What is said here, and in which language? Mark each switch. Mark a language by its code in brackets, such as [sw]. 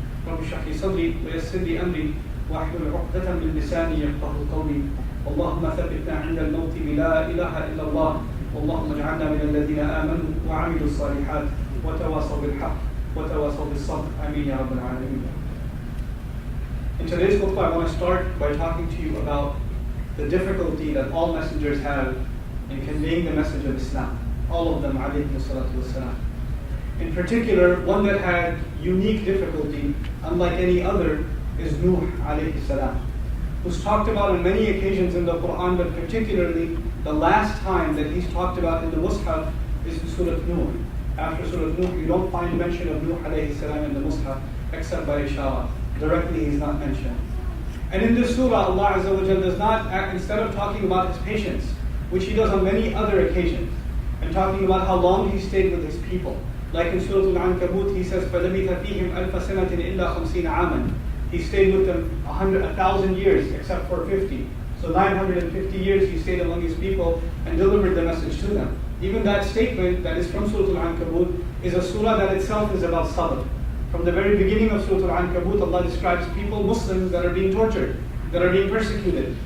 [ar] رب اشرح لي صدري ويسر لي أمري واحلل عقدة من لساني يفقهوا قولي اللهم ثبتنا عند الموت بلا إله إلا الله اللهم اجعلنا من الذين آمنوا وعملوا الصالحات وتواصوا بالحق وتواصوا بالصبر آمين يا رب العالمين. [en] In today's khutbah, I want to start by talking to you about the difficulty that all messengers have in conveying the message of Islam. All of them, alayhi salatu wassalam. In particular, one that had unique difficulty, unlike any other, is Nuh alayhi salam, who's talked about on many occasions in the Quran, but particularly the last time that he's talked about in the Mus'haf is in Surah Nuh. After Surah Nuh, you don't find mention of Nuh alayhi salam in the Mus'haf except by Ishara. Directly he's not mentioned. And in this surah, Allah Azza wa Jalla does not, instead of talking about his patience, which he does on many other occasions, and talking about how long he stayed with his people. Like in Surah Al-Ankabut, he says, [ar] فَلَبِثَ فِيهِمْ أَلْفَ سَنَةٍ إِلَّا خَمْسِينَ عَامًا. [en] He stayed with them 1,000 years, except for 50. So 950 years he stayed among his people and delivered the message to them. Even that statement that is from Surah Al-Ankabut is a surah that itself is about sabr. From the very beginning of Surah Al-Ankabut, Allah describes people, Muslims, that are being tortured, that are being persecuted.